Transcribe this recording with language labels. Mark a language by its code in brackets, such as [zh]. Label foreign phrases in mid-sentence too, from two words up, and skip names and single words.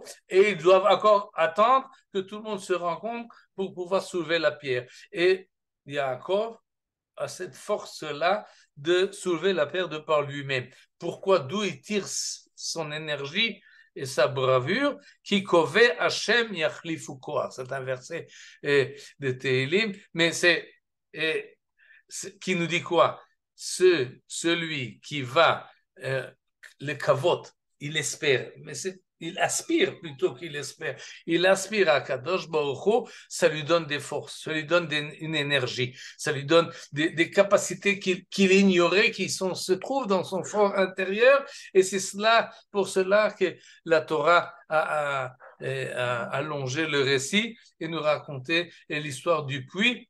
[fr] Et ils doivent encore attendre que tout le monde se rencontre pour pouvoir soulever la pierre. Et Yaakov a cette force-là de soulever la pierre de par lui-même. Pourquoi? D'où il tire son énergie et sa bravure, qui [he] קוי השם יחליפו כח. [fr] C'est un verset de Tehilim, mais c'est qui nous dit quoi? Celui qui va le kavot, il espère, mais il aspire plutôt qu'il espère. Il aspire à [he] קדוש ברוך הוא, [fr] ça lui donne des forces, ça lui donne une énergie, ça lui donne des capacités qu'il ignorait, se trouvent dans son fort intérieur, et c'est pour cela que la Torah a allongé le récit et nous raconté l'histoire du puits.